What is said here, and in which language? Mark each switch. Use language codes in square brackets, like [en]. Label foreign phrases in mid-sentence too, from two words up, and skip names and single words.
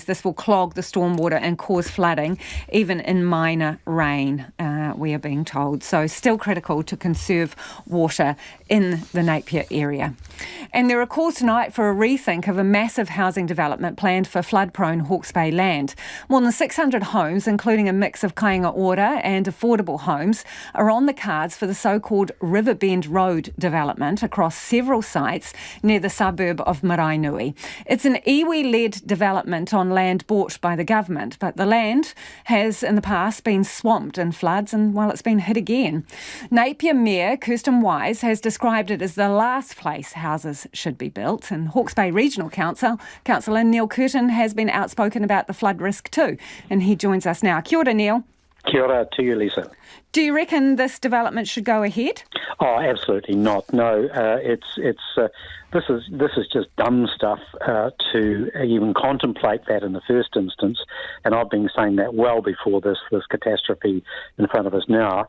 [en] This will clog the stormwater and cause flooding, even in minor rain, we are being told. So still critical to conserve water in the Napier area. And there are calls tonight for a rethink of a massive housing development planned for flood-prone Hawke's Bay land. More than 600 homes, including a mix of [mi] kāinga ora [en] and affordable homes, are on the cards for the so-called Riverbend Road development across several sites near the suburb of Marae Nui. It's an iwi-led development on land bought by the government, but the land has in the past been swamped in floods and, well, it's been hit again. Napier Mayor Kirsten Wise has described it as the last place houses should be built, and Hawke's Bay Regional Councillor Neil Curtin has been outspoken about the flood risk too, and he joins us now. [mi] Kia ora, Neil. Kia ora [en] to you, Lisa. Do you reckon this development should go ahead? Oh, absolutely not. No, this is just dumb stuff to even contemplate that in the first instance. And I've been saying that well before this catastrophe in front of us now.